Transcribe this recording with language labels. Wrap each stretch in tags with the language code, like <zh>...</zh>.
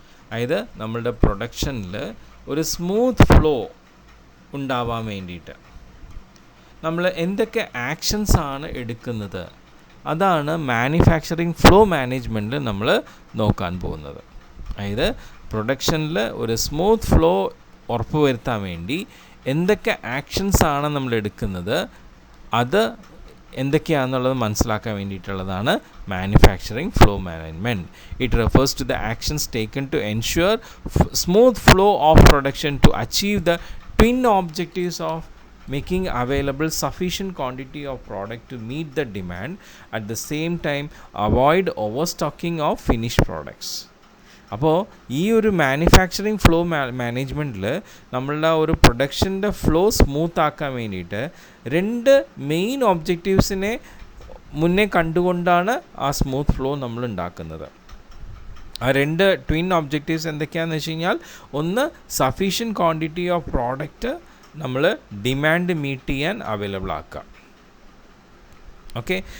<ml>അതായത് നമ്മളുടെ പ്രൊഡക്ഷനിൽ ഒരു സ്മൂത്ത് ഫ്ലോ ഉണ്ടാവാൻ വേണ്ടിയിട്ട് നമ്മൾ എന്തൊക്കെ ആക്ഷൻസ് ആണ് എടുക്കുന്നത്, അതാണ് മാനുഫാക്ചറിങ് ഫ്ലോ മാനേജ്മെൻറ്റിൽ നമ്മൾ നോക്കാൻ പോകുന്നത്. അതായത് പ്രൊഡക്ഷനിൽ ഒരു സ്മൂത്ത് ഫ്ലോ ഉറപ്പുവരുത്താൻ വേണ്ടി എന്തൊക്കെ ആക്ഷൻസ് ആണ് നമ്മൾ എടുക്കുന്നത്, അത് എന്തൊക്കെയാണെന്നുള്ളത് മനസ്സിലാക്കാൻ വേണ്ടിയിട്ടുള്ളതാണ് manufacturing flow management.</ml> <en>It refers to the actions taken to ensure smooth flow of production to achieve the twin objectives of making available sufficient quantity of product to meet the demand, at the same time avoid overstocking of finished products.</en> <ml>അപ്പോൾ ഈ ഒരു manufacturing flow മാനേജ്മെൻറ്റിൽ നമ്മളുടെ ഒരു പ്രൊഡക്ഷൻ്റെ flow smooth ആക്കാൻ വേണ്ടിയിട്ട് 2 main ഒബ്ജക്റ്റീവ്സിനെ മുന്നേ കണ്ടുകൊണ്ടാണ് ആ സ്മൂത്ത് ഫ്ലോ നമ്മൾ ഉണ്ടാക്കുന്നത്. ആ 2 ട്വിൻ ഒബ്ജക്റ്റീവ്സ് എന്തൊക്കെയാണെന്ന് വെച്ച് കഴിഞ്ഞാൽ, ഒന്ന്</ml> <en>sufficient quantity of product</en> <ml>നമ്മൾ ഡിമാൻഡ് മീറ്റ് ചെയ്യാൻ അവൈലബിൾ ആക്കുക. ഓക്കെ.</ml>